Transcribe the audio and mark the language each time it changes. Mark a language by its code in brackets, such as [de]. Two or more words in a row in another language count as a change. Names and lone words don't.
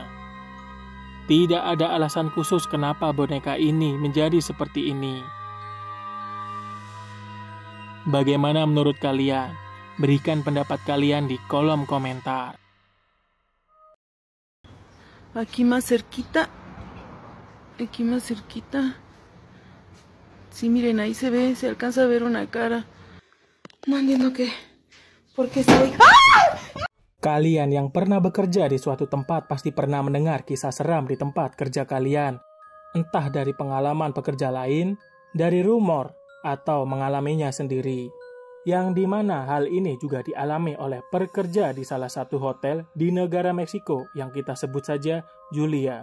[id] Tidak ada alasan khusus kenapa boneka ini menjadi seperti ini. Bagaimana menurut kalian? Berikan pendapat kalian di kolom komentar. [es] Aquí más cerquita. Sí, miren, ahí se ve, se alcanza a ver una cara. No entiendo por qué estoy... [id] Kalian yang pernah bekerja di suatu tempat pasti pernah mendengar kisah seram di tempat kerja kalian. Entah dari pengalaman pekerja lain, dari rumor, atau mengalaminya sendiri. Yang dimana hal ini juga dialami oleh pekerja di salah satu hotel di negara Meksiko yang kita sebut saja Julia.